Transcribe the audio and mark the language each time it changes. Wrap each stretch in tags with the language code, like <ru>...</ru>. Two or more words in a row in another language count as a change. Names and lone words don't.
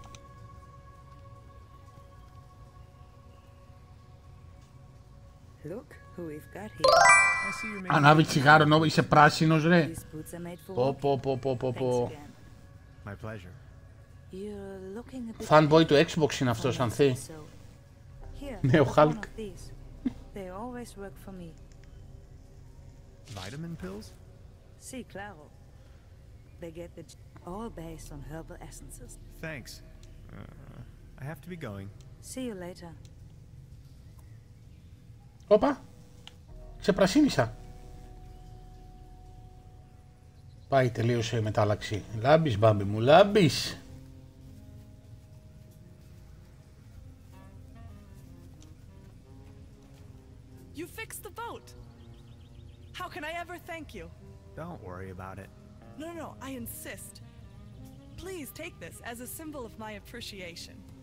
<el>Ανάβει τσιγάρο ενώ είσαι πράσινος ρε. Πω. Fanboy του Xbox είναι αυτός, Ανθή. Ναι, ο Hulk.</el> <en>Vitamin pills?</en> <es>Sí, claro.</es> <en>They get the all based on herbal essences. Thanks. I have to be going. See you later.</en> <el>Όπα, ξεπρασίνησα. Πάει, τελείωσε η μετάλλαξη. Λάμπεις, μπάμπι μου, λάμπεις.</el> <en>You fixed the boat. can I ever thank you? Don't worry about it. No, I insist. Please take this as a symbol of my appreciation.</en>